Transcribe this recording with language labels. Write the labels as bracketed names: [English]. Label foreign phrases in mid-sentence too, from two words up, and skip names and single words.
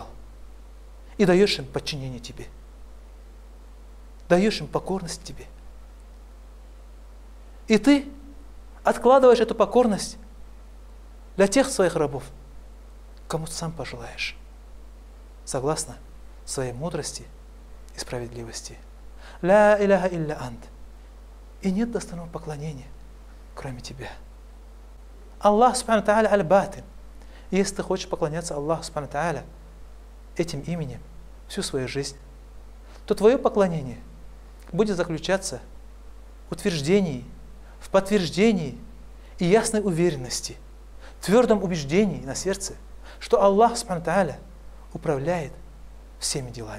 [Russian] И даешь им подчинение Тебе. Даешь им покорность Тебе. И Ты откладываешь эту покорность для тех своих рабов, кому Ты сам пожелаешь, согласно своей мудрости и справедливости. [Arabic] لا إله إلا أنت. [Russian] И нет достойного поклонения, кроме Тебя. [Arabic] الله سبحانه تعالى الباطن. [Russian] Если ты хочешь поклоняться Аллаху [Arabic] سبحانه تعالى [Russian] этим именем всю свою жизнь, то твое поклонение будет заключаться в утверждении, в подтверждении и ясной уверенности, твердом убеждении на сердце, что Аллах [Arabic] سبحانه تعالى [Russian] управляет всеми делами.